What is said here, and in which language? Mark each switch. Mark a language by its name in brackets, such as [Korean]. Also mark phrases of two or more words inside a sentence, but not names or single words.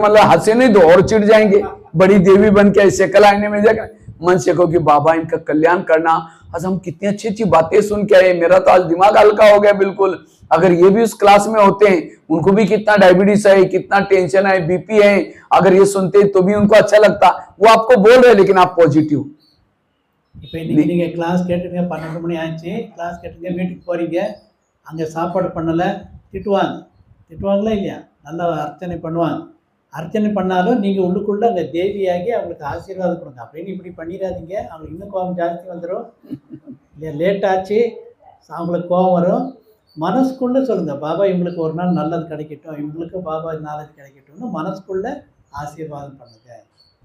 [Hindi] मतलब हंसे नहीं दो, और चिढ़ जाएंगे, बड़ी देवी बन के ऐसे कलाने में जाकर मन से कहो कि बाबा इनका कल्याण करना। आज हम कितनी अच्छी अच्छी बातें सुन के आए, मेरा तो आज दिमाग हल्का हो गया बिल्कुल। अगर ये भी उस क्लास में होते हैं, उनको भी कितना डायबिटीज है, कितना टेंशन है, बीपी है, अगर ये सुनते तो भी उनको अच्छा लगता। वो आपको बोल रहे लेकिन आप पॉजिटिव। [Tamil] இப்போ இன்னைக்கு நீங்கள் கிளாஸ் கேட்டுங்க, 12 மணி ஆயிடுச்சு, கிளாஸ் கேட்டுங்க, வீட்டுக்கு போகிறீங்க, அங்கே சாப்பாடு பண்ணலை, திட்டுவாங்களா இல்லையா? நல்லா அர்ச்சனை பண்ணுவாங்க. அர்ச்சனை பண்ணாலும் நீங்கள் உள்ளுக்குள்ளே அங்கே தேவியாகி அவங்களுக்கு ஆசீர்வாதம் கொடுங்க. அப்படின்னு இப்படி பண்ணிடாதீங்க, அவங்களுக்கு இன்னும் கோபம் ஜாஸ்தி வந்துடும் இல்லையா? லேட் ஆச்சு, அவங்களுக்கு கோபம் வரும். மனசுக்குள்ளே சொல்லுங்கள், பாபா இவங்களுக்கு ஒரு நாள் நல்லது கிடைக்கட்டும், இவங்களுக்கு பாபா நாலேஜ் கிடைக்கட்டும்னு மனசுக்குள்ளே ஆசீர்வாதம் பண்ணுங்க.